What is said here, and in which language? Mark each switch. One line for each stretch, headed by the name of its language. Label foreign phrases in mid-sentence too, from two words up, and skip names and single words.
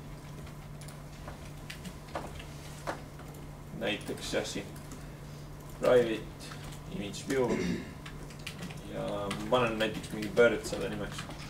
Estonian: Näiteks jah siin
English: private image view
Estonian: ja ma panen näiteks mingi bird selle nimeks.